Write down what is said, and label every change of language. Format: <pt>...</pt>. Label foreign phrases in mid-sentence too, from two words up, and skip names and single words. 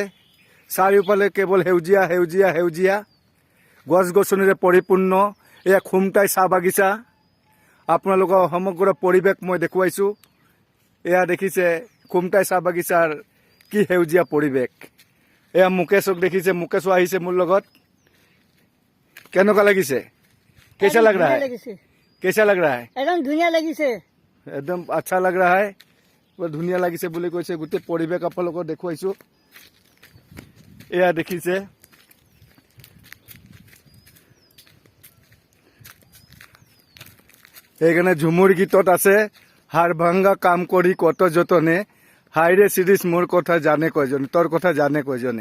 <as>চাৰিওফালে কেৱল সেউজীয়া সেউজীয়া সেউজীয়া গছ গছনিৰে পৰিপূৰ্ণ এয়া খুমটাই চাহ বাগিচা। আপোনালোকৰ সমগ্ৰ পৰিৱেশ মই দেখুৱাইছোঁ। এয়া দেখিছে খুমটাই চাহ বাগিচাৰ কি সেউজীয়া পৰিৱেশ। এয়া মুকেশক দেখিছে, মুকেশো আহিছে মোৰ লগত। কেনেকুৱা লাগিছে?</as> <hi>कैसा लग रहा है? कैसा लग रहा है?</hi> <as>একদম ধুনীয়া লাগিছে।</as> <hi>एकदम अच्छा लग रहा है।</hi> <as>ধুনীয়া লাগিছে বুলি কৈছে। গোটেই পৰিৱেশ আপোনালোকক দেখুৱাইছোঁ। এয়া দেখিছে এইখানে ঝুমুৰ গীতত আছে, হাড় ভাঙ্গা কাম কৰি কত যতনে, হাইৰে চিৰিজ মোৰ কথা জানে কয়জনে, তোৰ কথা জানে কয়জনে।</as>